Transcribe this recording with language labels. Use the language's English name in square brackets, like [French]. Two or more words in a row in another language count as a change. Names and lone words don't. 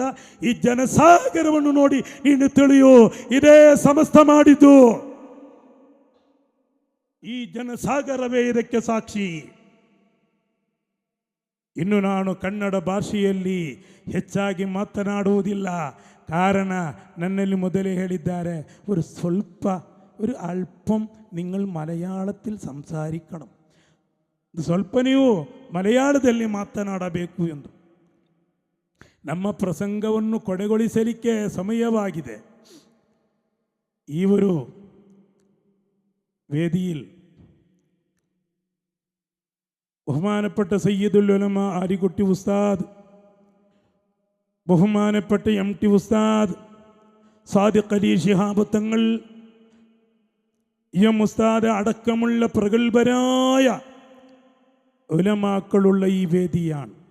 [Kannada] ಈ ಜನಸಾಗರವನ್ನು ನೋಡಿ ನೀನು ತಿಳಿಯು, ಇದೇ ಸಂಸ್ಥೆ ಮಾಡಿದ್ದು. ಈ ಜನಸಾಗರವೇ ಇದಕ್ಕೆ ಸಾಕ್ಷಿ. ಇನ್ನು ನಾನು ಕನ್ನಡ ಭಾಷೆಯಲ್ಲಿ ಹೆಚ್ಚಾಗಿ ಮಾತನಾಡುವುದಿಲ್ಲ. ಕಾರಣ ನನ್ನಲ್ಲಿ ಮೊದಲೇ ಹೇಳಿದ್ದಾರೆ, [Malayalam] ഒരു അല്പം നിങ്ങൾ മലയാളത്തിൽ സംസാരിക്കണം, [Kannada] ಸ್ವಲ್ಪ ನೀವು ಮಲಯಾಳದಲ್ಲಿ ಮಾತನಾಡಬೇಕು ಎಂದು. ನಮ್ಮ ಪ್ರಸಂಗವನ್ನು ಕೊನೆಗೊಳಿಸಲಿಕ್ಕೆ ಸಮಯವಾಗಿದೆ. [Malayalam] ಈ ഒരു വേദിയിൽ ബഹുമാനപ്പെട്ട സയ്യിദുൽ ഉലമ ആരിക്കുട്ടി ഉസ്താദ്, ബഹുമാനപ്പെട്ട MT ഉസ്താദ്, സാദിഖ് അലി ശിഹാബ് തങ്ങൾ, ഉസ്താദ് അടക്കമുള്ള പ്രഗത്ഭരായ ഉലമാക്കളുള്ള ഈ വേദിയാണ്.